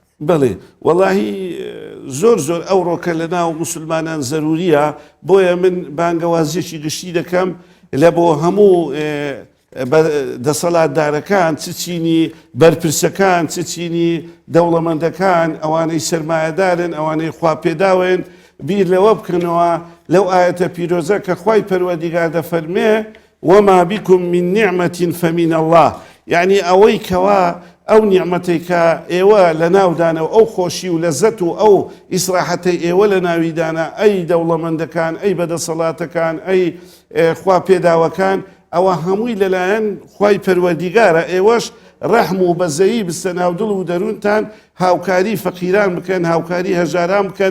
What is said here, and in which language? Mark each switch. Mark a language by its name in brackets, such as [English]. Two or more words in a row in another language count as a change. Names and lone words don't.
[Central Kurdish] بەڵێ وەڵاهی زۆر ئەو ڕۆکە لە ناو موسڵمانان زەروریە بۆیە من بانگەوازیەکی گشتی دەکەم لە بۆ هەموو دەسەڵاتدارەکان چ چینی بەرپرسەکان چ چینی دەوڵەمەندەکان ئەوانەی سەرمایەدارن ئەوانەی خوا پێداوێن بیر لەوە بکەنەوە لەو ئاەتە پیرۆزە کە خوای پەروەردیگار دەفەرمێ [Arabic] وما بكم من نعمة فمن الله [Central Kurdish] یعنی ئەوەی کەوا ئەو نیعمەتەی کە ئێوە لە ناودانەوە ئەو خۆشی و لەزەت و ئەو ئیسراحەتەی ئێوە لە ناویدانە ئەی دەوڵەمەندەکان ئەی بەدەسەڵاتەکان ئەی خوا پێداوەکان ئەوە هەمووی لەلایەن خوای پەروەردیگارە ئێوەش ڕەحم و بەزەیی بستە ناودڵ و دەروونتان هاوکاری فەقیران بکەن هاوکاری هەژاران بکەن